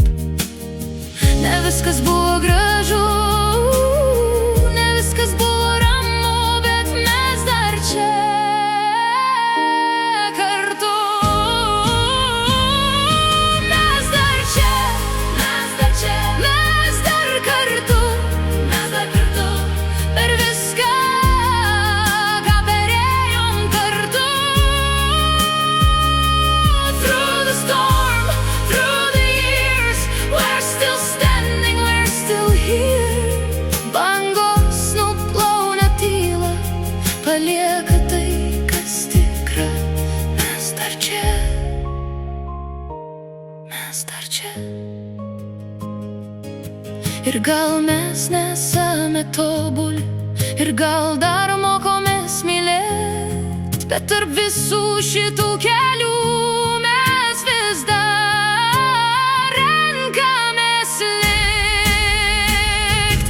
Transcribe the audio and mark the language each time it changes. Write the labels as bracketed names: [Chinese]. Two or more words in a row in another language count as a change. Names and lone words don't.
[Lithuanian] Ne viskas buvo gražu, ne viskas buvo ramu, bet mes dar čia kartu. Mes dar čia, mes dar čia, mes dar kartu, mes dar kartu. Per viską, ką perėjom kartu. [English] Through the storm, through the years, we're still standing, we're still here. [Lithuanian] Bangos nuplauna tylą, palieka tai, kas tikra. Mes dar čia, mes dar čia. Ir gal mes nesame tobuli, ir gal dar mokomės mylėt, bet tarp visų šitų kelių mes vis dar renkamės likt.